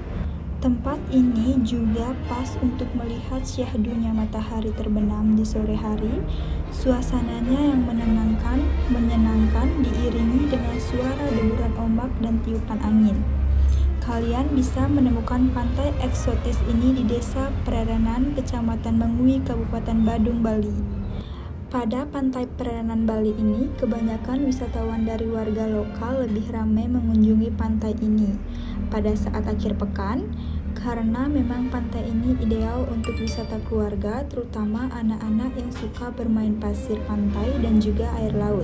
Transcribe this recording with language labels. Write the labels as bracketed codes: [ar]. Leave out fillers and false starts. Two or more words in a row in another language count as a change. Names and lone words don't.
[id] Tempat ini juga pas untuk melihat syahdunya matahari terbenam di sore hari. Suasananya yang menyenangkan diiringi dengan suara deburan ombak dan tiupan angin. Kalian bisa menemukan pantai eksotis ini di Desa Prerenan, Kecamatan Mengui, Kabupaten Badung, Bali. Pada pantai Prerenan Bali ini, kebanyakan wisatawan dari warga lokal lebih ramai mengunjungi pantai ini pada saat akhir pekan, karena memang pantai ini ideal untuk wisata keluarga, terutama anak-anak yang suka bermain pasir pantai dan juga air laut.